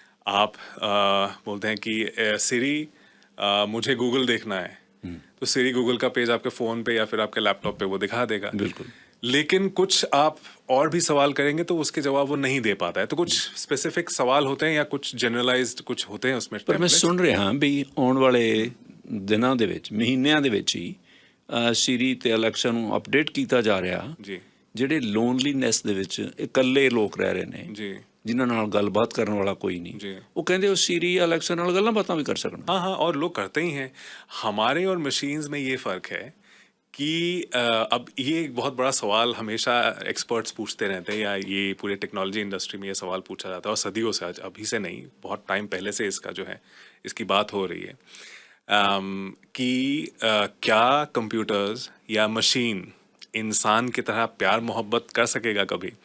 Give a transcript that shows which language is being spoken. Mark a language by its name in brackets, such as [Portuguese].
[Hindi] आप बोलते हैं कि सिरी मुझे गूगल देखना है, तो सिरी गूगल का पेज आपके फ़ोन पे या फिर आपके लैपटॉप पे वो दिखा देगा। बिल्कुल। लेकिन कुछ आप और भी सवाल करेंगे तो उसके जवाब वो नहीं दे पाता है। तो कुछ स्पेसिफिक सवाल होते हैं या कुछ जनरलाइज्ड कुछ होते हैं उसमें। [Punjabi] ਪਰ ਮੈਂ ਸੁਣ ਰਿਹਾ ਵੀ ਆਉਣ ਵਾਲੇ ਦਿਨਾਂ ਦੇ ਵਿੱਚ, ਮਹੀਨਿਆਂ ਦੇ ਵਿੱਚ ਹੀ ਸੀਰੀ ਤੇ ਅਲੈਕਸਾ ਨੂੰ ਅਪਡੇਟ ਕੀਤਾ ਜਾ ਰਿਹਾ। ਜੀ, ਜਿਹੜੇ ਲੋਨਲੀਨੈਸ ਦੇ ਵਿੱਚ ਇਕੱਲੇ ਲੋਕ ਰਹਿ ਰਹੇ ਨੇ, ਜੀ, ਜਿਨ੍ਹਾਂ ਨਾਲ ਗੱਲਬਾਤ ਕਰਨ ਵਾਲਾ ਕੋਈ जी। ਨਹੀਂ, ਉਹ ਕਹਿੰਦੇ ਉਹ ਸੀਰੀ ਅਲੈਕਸਾ ਨਾਲ ਗੱਲਾਂ ਬਾਤਾਂ ਵੀ ਕਰ ਸਕਣ। [Hindi] हाँ हाँ, और लोग करते ही हैं। हमारे और मशीन्स में ये फ़र्क है कि अब ये एक बहुत बड़ा सवाल हमेशा एक्सपर्ट्स पूछते रहते हैं, या ये पूरे टेक्नोलॉजी इंडस्ट्री में ये सवाल पूछा जाता है और सदियों से, आज अभी से नहीं, बहुत टाइम पहले से इसका जो है इसकी बात हो रही है कि क्या कंप्यूटर्स या मशीन इंसान की तरह प्यार मोहब्बत कर सकेगा कभी।